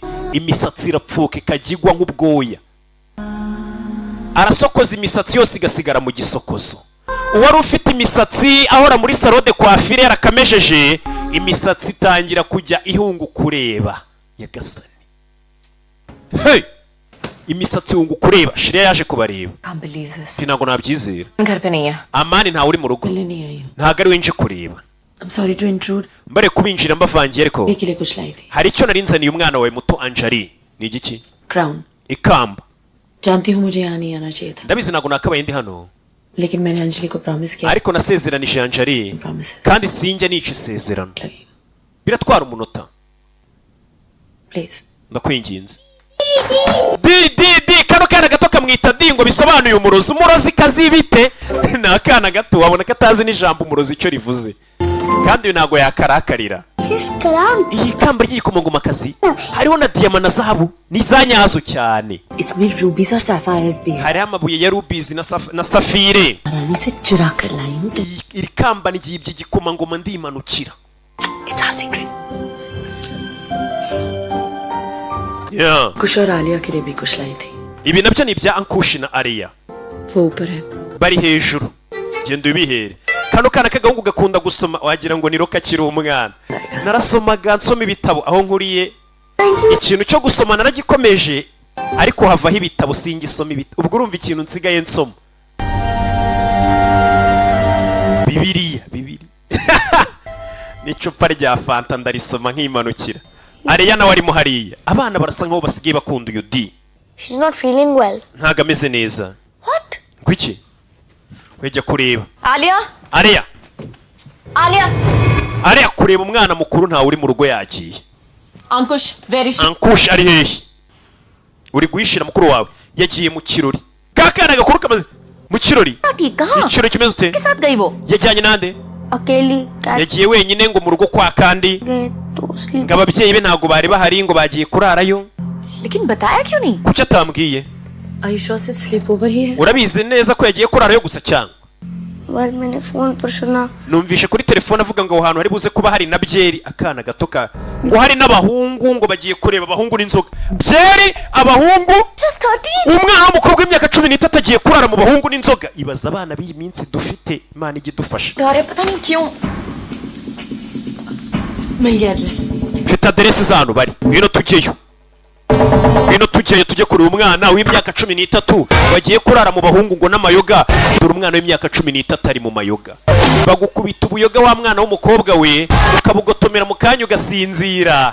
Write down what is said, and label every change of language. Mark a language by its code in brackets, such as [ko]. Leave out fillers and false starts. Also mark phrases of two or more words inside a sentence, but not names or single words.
[rw] imisatsi irapfuka ikajya igwa nk'ubwoya. arasokoza imisatsi yose igasigara mu gisokozo. uwari ufite imisatsi ahora muri [fr] salon de coiffure [rw] yarakamejeje imisatsi itangira kujya ihunga kureba. nyagasani hey imisatsi ihunga kureba. shire yaje kubareba. [en] can't believe this [rw] ntabwo nabyizera. [hi] घर पे नहीं है [rw] amani ntawe uri mu rugo. [hi] नहीं आई हूँ [rw] ntabwo ari we nje kureba. [en] I'm sorry to intrude [rw] mbare kubinjira mbavangiye ariko [hi] के लिए कुछ लाई थी [rw] hari icyo nari nzaniye umwana wawe muto Anjali. ni igiki? [hi] क्राउन [rw] ikamba. [hi] जानती हूँ मुझे यहाँ नहीं आना चाहिए था [rw] ndabizi ntabwo nakabaye ndi hano [hi] लेकिन मैंने अंजलि को प्रॉमिस किया [rw] ariko nasezeranije Anjali [hi] प्रॉमिस [rw] kandi sinjya nica isezerano. [hi] लगी [rw] biratwara umunota. [hi] प्लीज [rw] ndakwinginze. di kano kana gato kamwita di ngo bisobanuye umurozi. umurozi kazibite ni akana gato wabona katazi n'ijambo umurozi icyo rivuze kandi uyu ntabwo yakarakarira. iyi kamba ry'igikomangomakazi hariho na diyama na zahabu n'izanyazo cyane. [hi] इसमें रूबीज और सैफायर्स भी है [rw] hariho amabuye ya rubizi na safire. [hi] रानी से चुरा कर लाई हूँ [rw] iri kamba ni iby'igikomangoma ndimanukira. [en] it's our secret [rw] yeah. [hi] कुछ और आलिया के लिए भी कुछ लाई थी [rw] ibi nabyo ni ibya ankushi na ariya. [hi] वो ऊपर है [rw] bari hejuru. genda ubihere. kano kana k'agahungu gakunda gusoma wagira ngo ni roka akiri umwana. narasomaga nsoma ibitabo aho nkuriye. ikintu cyo gusoma naragikomeje ariko havaho ibitabo singisoma ibitabo. ubwo urumva ikintu nsigaye nsoma bibiliya n'icupa rya fanta ndarisoma nk'imanukira. ariya nawe arimo hariya. abana barasa nkaho basigaye bakunda uyu di. [en] She's not feeling well. [rw] ntago ameze neza. What? ngwiki wejya kureba [hi] आलिया [rw] ariya. [hi] आलिया [rw] ariya kureba umwana mukuru ntawe uri mu rugo yagiye. [hi] अंकुश वेरी [rw] ankush ari hehe? uri guhishira mukuru wawe yagiye mu kirori. kakana gakuru kamaze mu kirori. ikirori kimeze ute? [hi] के साथ गई वो [rw] yajyanye nande? [hi] अकेली [rw] yagiye wenyine ngo mu rugo kwa kandi [hi] गए तो sleep. [rw] ngo ababyeyi be ntabwo bari bahari ngo bagiye kurarayo. [hi] लेकिन बताया क्यों नहीं [rw] kuki atambwiye? [en] Are you sure [hi] सिर्फ [en] sleep over [hi] ही है [rw] urabizi neza ko yagiye kurarayo gusa cyangwa? [hi] बस मैंने फोन पर सुना. [rw] numvishe kuri telefone avuga ngo aho hantu hari buze kuba hari na byeri. akana gato ka ngo hari n'abahungu ngo bagiye kureba abahungu n'inzoga. byeri abahungu [en] Just 13 [rw] umwana w'umukobwa w'imyaka 13 agiye kurara mu bahungu n'inzoga. ibaza abana b'iyi minsi dufite imana ijye idufasha. [hi] अरे पता नहीं क्यों मिल गया एड्रेस [rw] mfite aderesi z'ahantu bari ngwino tujyeyo. Bino tujye kureba umwana w'imyaka 13 wagiye kurara mu bahungu ngo n'amayoga. Dore umwana w'imyaka 13 ari mu mayoga. Bagukubita ubuyoga wa mwana w'umukobwa we ukabugotomera mu kanya ugasinzira.